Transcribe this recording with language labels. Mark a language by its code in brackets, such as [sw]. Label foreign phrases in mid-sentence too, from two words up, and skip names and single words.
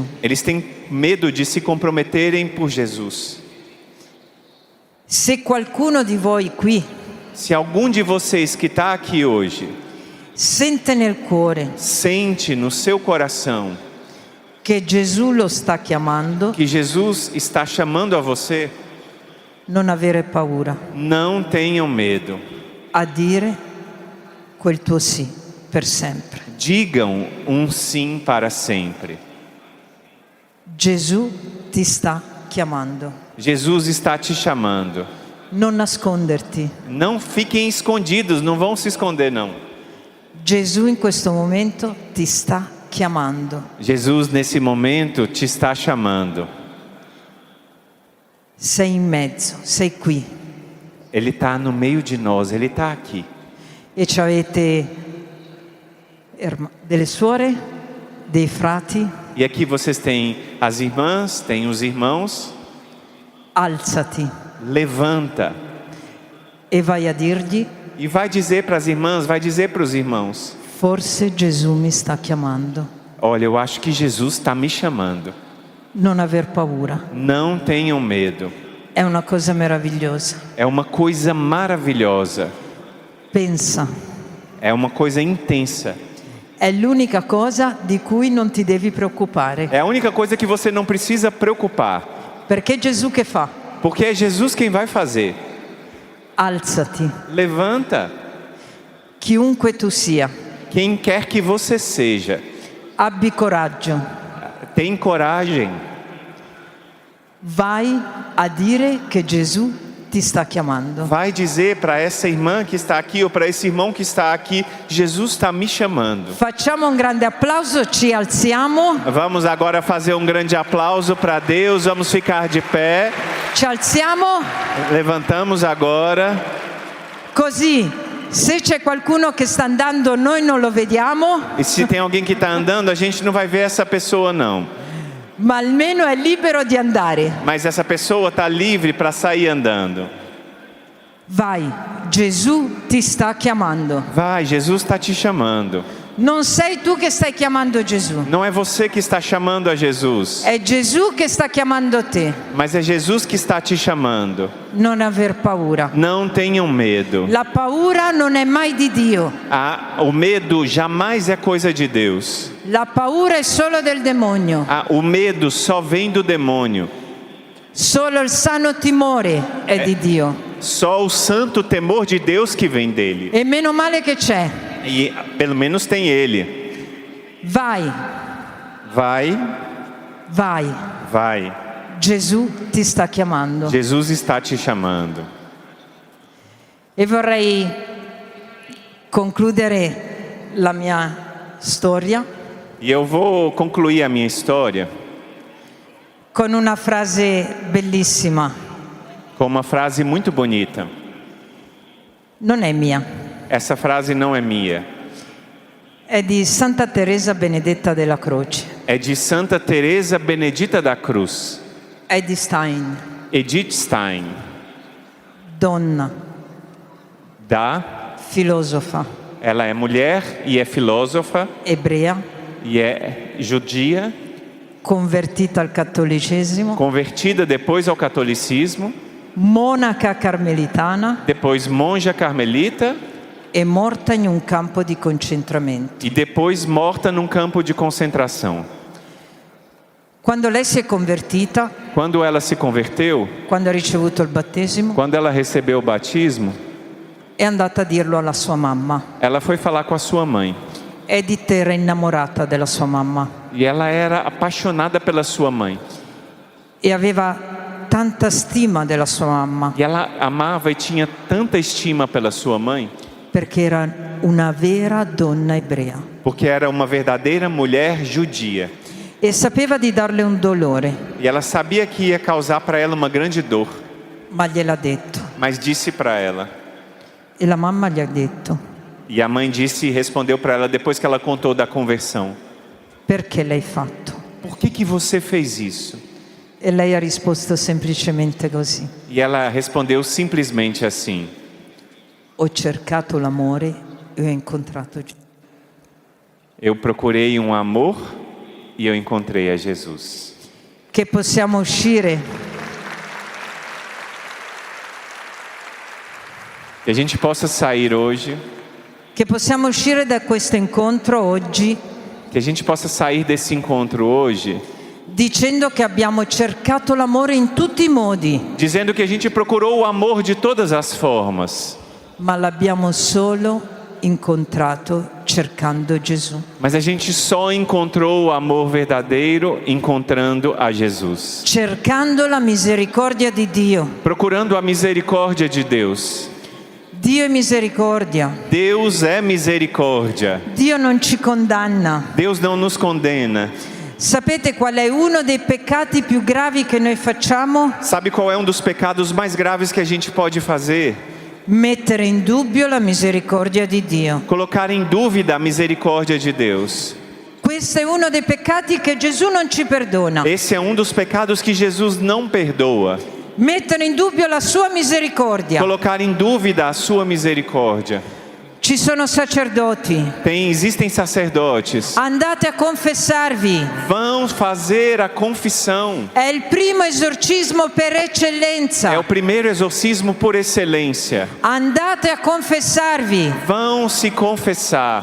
[pt] Eles têm medo de se comprometerem por Jesus. [it] Se qualcuno di voi qui [pt] Se algum de vocês que está aqui hoje [it] sente nel cuore [pt] sente no seu coração [it] che Gesù lo sta chiamando, [pt] que Jesus está chamando a você, [it] non avere paura [pt] não tenham medo. [it] a dire quel tuo sì per sempre. [pt] Digam um sim para sempre. [it] Gesù ti sta chiamando. [pt] Jesus está te chamando. [it] Non nasconderti. [pt] Não fiquem escondidos, não vão se esconder não. [it] Gesù in questo momento ti sta chiamando. [pt] Jesus nesse momento te está chamando. [it] Sei in mezzo, sei qui. [pt] Ele está no meio de nós, Ele está aqui. [it] E ci avete delle suore, dei frati. [pt] E aqui vocês têm as irmãs, têm os irmãos. [it] Alzati [pt] Levanta [it] e vai a dirgli: [pt] e vai dizer para as irmãs, vai dizer para os irmãos: [it] forse Gesù mi sta chiamando. [pt] olha, eu acho que Jesus está me chamando. [it] Non aver paura. [pt] Não tenham medo. [it] È una cosa meravigliosa. [pt] É uma coisa maravilhosa. [it] Pensa, [pt] É uma coisa intensa. [it] è l'unica cosa di cui non ti devi preoccupare. [pt] É a única coisa que você não precisa preocupar. [it] Perché Gesù che fa? [pt] Porque é Jesus quem vai fazer. [it] Alzati, [pt] Levanta. [it] chiunque tu sia. [pt] Quem quer que você seja. [it] Abbi coraggio. [pt] Tem coragem. [it] Vai a dire che Gesù ti sta chiamando. [pt] Vai dizer para essa irmã que está aqui ou para esse irmão que está aqui: Jesus está me chamando. [it] Facciamo un grande applauso, ci alziamo. [pt] Vamos agora fazer um grande aplauso para Deus. Vamos ficar de pé. [it] Ci alziamo. [pt] Levantamos agora. [it] Così, se c'è qualcuno che sta andando, noi non lo vediamo. [pt] E se tem alguém que está andando, a gente não vai ver essa pessoa não. [it] ma almeno è libero di andare. [pt] Mas essa pessoa está livre para sair andando. [it] Vai, Gesù ti sta chiamando. [pt] Vai, Jesus está te chamando. [it] Non sei tu che stai chiamando Gesù, [pt] Não é você que está chamando a Jesus, [it] è Gesù che sta chiamando te. [pt] mas é Jesus que está te chamando. [it] Non aver paura. [pt] Não tenham medo. [it] La paura non è mai di Dio. [pt] O medo jamais é coisa de Deus. [it] La paura è solo del demonio. [pt] O medo só vem do demônio. [it] Solo il sano timore è di Dio. [pt] Só o santo temor de Deus que vem dele. [it] E meno male che c'è. [pt] E pelo menos tem ele. [it] Vai, [pt] Vai, [it] vai. [pt] vai. [it] Gesù ti sta chiamando. [pt] Jesus está te chamando. [it] E vorrei concludere la mia storia [pt] E eu vou concluir a minha história [it] con una frase bellissima. [pt] com uma frase muito bonita. [it] Non è mia, [pt] Essa frase não é minha. [it] è di Santa Teresa Benedetta della Croce. [pt] É de Santa Teresa Benedita da Cruz. [it] È di Stein. [pt] Edith Stein. [it] Donna, filosofa, [pt] Ela é mulher e é filósofa [it] ebrea, [pt] e é judia, [it] convertita al cattolicesimo, [pt] convertida depois ao catolicismo, [it] monaca carmelitana [pt] depois monja carmelita [it] e morta in un campo di concentramento. [pt] e depois morta num campo de concentração. [it] Quando lei si è convertita, [pt] Quando ela se converteu, [it] quando ha ricevuto il battesimo, [pt] quando ela recebeu o batismo, [it] è andata a dirlo alla sua mamma. [pt] ela foi falar com a sua mãe. [it] Edith era innamorata della sua mamma [pt] E ela era apaixonada pela sua mãe. [it] e aveva tanta stima della sua mamma [pt] E ela amava e tinha tanta estima pela sua mãe, [it] perché era una vera donna ebrea [pt] porque era uma verdadeira mulher judia. [it] e sapeva di darle un dolore, [pt] E ela sabia que ia causar para ela uma grande dor, [it] ma gliel'ha detto. [pt] mas disse para ela. [it] E la mamma gli ha detto: [pt] E a mãe disse e respondeu para ela depois que ela contou da conversão: [it] perché l'hai fatto? [pt] por que você fez isso? [it] E lei ha risposto semplicemente così: [pt] E ela respondeu simplesmente assim: [it] ho cercato l'amore e ho incontrato Gesù. [pt] eu procurei um amor e eu encontrei a Jesus. [it] Che possiamo uscire [pt] Que a gente possa sair hoje, [it] che possiamo uscire da questo incontro oggi [pt] que a gente possa sair desse encontro hoje [it] dicendo che abbiamo cercato l'amore in tutti i modi, [pt] dizendo que a gente procurou o amor de todas as formas, [it] ma l'abbiamo solo incontrato cercando Gesù. [pt] mas a gente só encontrou o amor verdadeiro encontrando a Jesus, [it] Cercando la misericordia di Dio. [pt] procurando a misericórdia de Deus. [it] Dio è misericordia. [pt] Deus é misericórdia. [it] Dio non ci condanna. [pt] Deus não nos condena. [it] Sapete qual è uno dei peccati più gravi che noi facciamo? [pt] Sabe qual é um dos pecados mais graves que a gente pode fazer? [it] Mettere in dubbio la misericordia di Dio. [pt] Colocar em dúvida a misericórdia de Deus. [it] Questo è uno dei peccati che Gesù non ci perdona. [pt] Esse é um dos pecados que Jesus não perdoa. [it] Mettere in dubbio la sua misericordia. [pt] Colocar em dúvida a sua misericórdia. [it] Ci sono sacerdoti. [pt] Existem sacerdotes. [it] Andate a confessarvi. [pt] Vão fazer a confissão. [it] È il primo esorcismo per eccellenza. [pt] É o primeiro exorcismo por excelência. [it] Andate a confessarvi. [pt] Vão se confessar.